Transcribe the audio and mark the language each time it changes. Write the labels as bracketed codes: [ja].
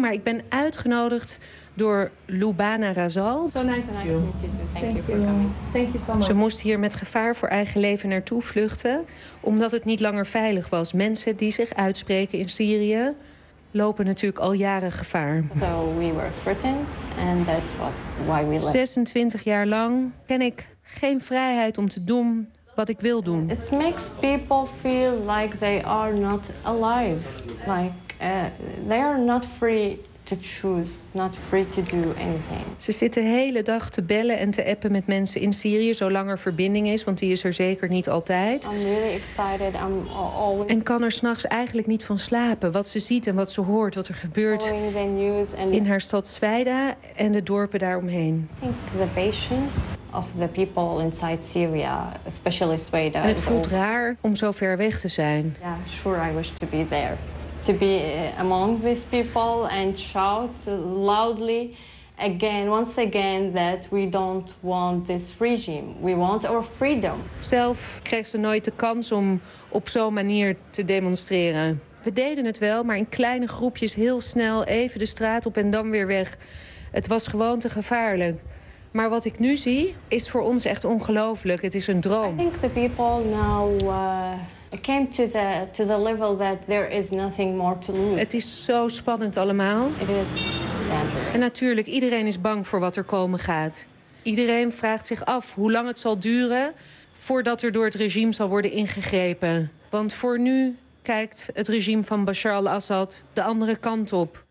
[nl] Maar ik ben uitgenodigd door Lubana Razal. [en] So nice to meet you. Thank you so much. [nl] Ze moest hier met gevaar voor eigen leven naartoe vluchten, omdat het niet langer veilig was. Mensen die zich uitspreken in Syrië lopen natuurlijk al jaren gevaar. [en] So we were threatened and that's why we left. [nl] 26 jaar lang ken ik geen vrijheid om te doen wat ik wil doen. [en] It makes people feel like they are not alive. Like they are not free to choose, not free to do anything. [nl] Ze zitten de hele dag te bellen en te appen met mensen in Syrië, zolang er verbinding is, want die is er zeker niet altijd. [en] I'm really excited. I'm always. [nl] En kan er 's nachts eigenlijk niet van slapen. Wat ze ziet en wat ze hoort, wat er gebeurt in haar stad Sfeida en de dorpen daaromheen. [en] I think the patience of the people inside Syria, especially Sweden. [nl] En het voelt raar om zo ver weg te zijn. [en] Yeah, sure, I wish to be there. To be among these people and shout loudly again, once again, that we don't want this regime. We want our freedom. [nl] Zelf kreeg ze nooit de kans om op zo'n manier te demonstreren. We deden het wel, maar in kleine groepjes heel snel even de straat op en dan weer weg. Het was gewoon te gevaarlijk. Maar wat ik nu zie is voor ons echt ongelooflijk. Het is een droom. [en] I think the people now came to the level that there is nothing more to lose. [nl] Het is zo spannend allemaal. [en] It is. Yeah. [nl] En natuurlijk, iedereen is bang voor wat er komen gaat. Iedereen vraagt zich af hoe lang het zal duren voordat er door het regime zal worden ingegrepen. Want voor nu kijkt het regime van Bashar al-Assad de andere kant op.